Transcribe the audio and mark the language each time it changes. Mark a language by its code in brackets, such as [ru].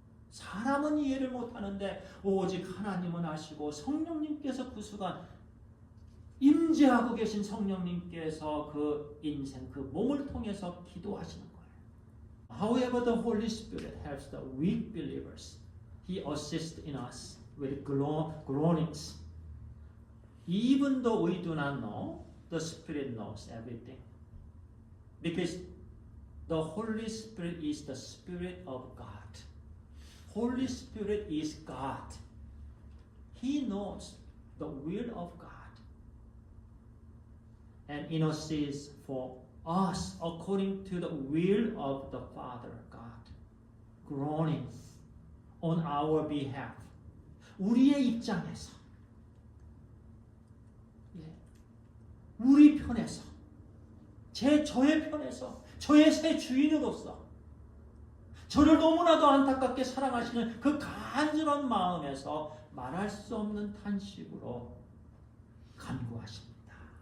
[ko] 사람은 이해를 못하는데 오직 하나님은 아시고 성령님께서 그 순간 임재하고 계신 성령님께서 그 인생, 그 몸을 통해서 기도하시는 거예요. [en] However, the Holy Spirit helps the weak believers. He assists in us with groanings. Even though we do not know, the Spirit knows everything. Because the Holy Spirit is the Spirit of God. Holy Spirit is God. He knows the will of God. And intercedes for us according to the will of the Father God. Groaning on our behalf. [ko] 우리의 입장에서, 우리 편에서, 저의 편에서, 저의 새 주인으로서 저를 너무나도 안타깝게 사랑하시는 그 간절한 마음에서 말할 수 없는 탄식으로 간구하십니다.